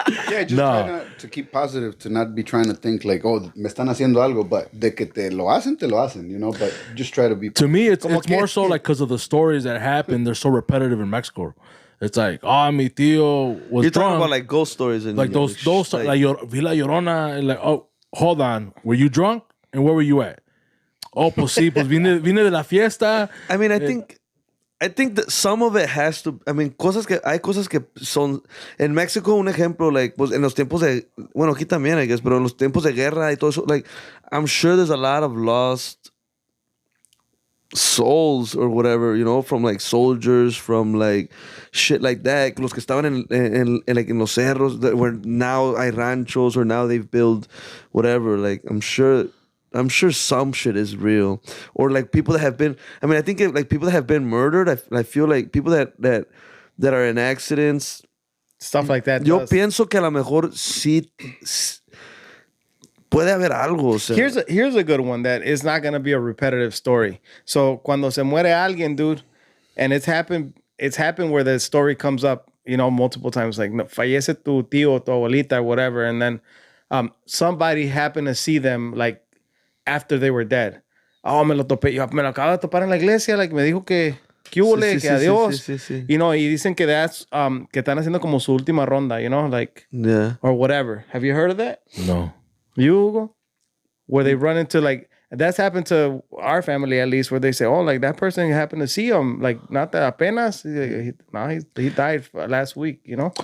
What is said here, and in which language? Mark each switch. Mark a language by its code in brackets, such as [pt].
[en] Yeah, just try to keep positive, to not be trying to think like, oh, [es] me están haciendo algo, [en] but [es] de que te lo hacen, [en] you know, but just try to be. To me, it's more so like because of the stories that happen, they're so repetitive in Mexico. It's like, oh, mi tío was You're drunk. talking about like ghost stories and like those like Vi La Llorona, and like, oh, hold on, were you drunk and where were you at? [es] Oh, pues sí, pues vine de la fiesta. [en] I mean, I think that some of it has to. I mean, [es] hay cosas que son en México. Un ejemplo, like, pues en los tiempos de, bueno, aquí también, [en] I guess, [es] pero en los tiempos de guerra y todo eso, like, [en] I'm sure there's a lot of lost souls or whatever, you know, from like soldiers, from like shit like that. [es] Los que estaban en [en] like in los cerros, that where now [es] hay ranchos [en] or now they've built whatever. Like, I'm sure some shit is real, or like people that have been. I mean, I think like people that have been murdered. I feel like people that are in accidents, Stuff like that. [es] Yo pienso que a lo mejor sí puede haber algo. O sea. [en] Here's a good one that is not gonna be a repetitive story. So [es] cuando se muere alguien, [en] dude, and it's happened where the story comes up, you know, multiple times. Like, no, [es] fallece tu tío, tu abuelita, [en] or whatever, and then somebody happened to see them like after they were dead. [es] Oh, me lo topé. Yo me lo acabo de topar en la iglesia. Like, me dijo que húbole, que adiós. Sí. [en] You know, [es] y dicen que that's, que están haciendo como su última ronda, you know, like, [en] Yeah. or whatever. Have you heard of that? No. You, Hugo? Where they run into, like, that's happened to our family at least, where they say, oh, like, that person happened to see him. Like, not that apenas. He died last week, you know?